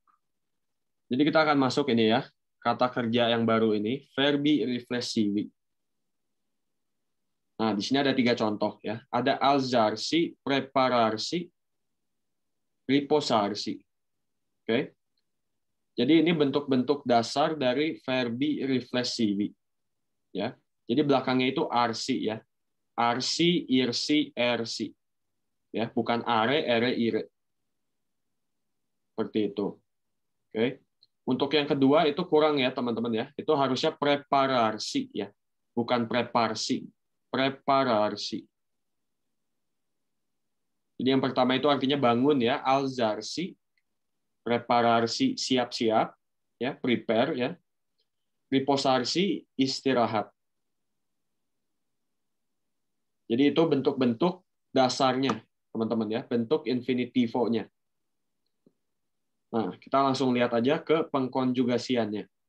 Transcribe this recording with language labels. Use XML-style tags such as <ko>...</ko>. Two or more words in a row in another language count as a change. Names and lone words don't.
<id>Jadi kita akan masuk ini ya, kata kerja yang baru ini,</id> <it>verbi riflessivi.</it> <id>Nah, di sini ada 3 contoh ya.</id> <it>Ada alzarsi, prepararsi, riposarsi.</it> <id>Oke. Jadi ini bentuk-bentuk dasar dari</id> <it>verbi riflessivi.</it> <id>Ya. Jadi belakangnya itu arsi ya.</id> <it>Arsi, irsi, ersi.</it> <id>Ya, bukan</id> <it>are, ere, ire.</it> <id>Seperti itu. Oke. Untuk yang kedua itu kurang ya, teman-teman ya. Itu harusnya prepararsi ya, bukan preparsi.</id> <it>Prepararsi.</it> <id>Jadi yang pertama itu artinya bangun ya,</id> <it>alzarsi.</it> <id>Prepararsi siap-siap ya, prepare ya. Riposarsi istirahat. Jadi itu bentuk-bentuk dasarnya, teman-teman ya, bentuk infinitivo-nya. Nah, kita langsung lihat aja ke pengkonjugasiannya.</id>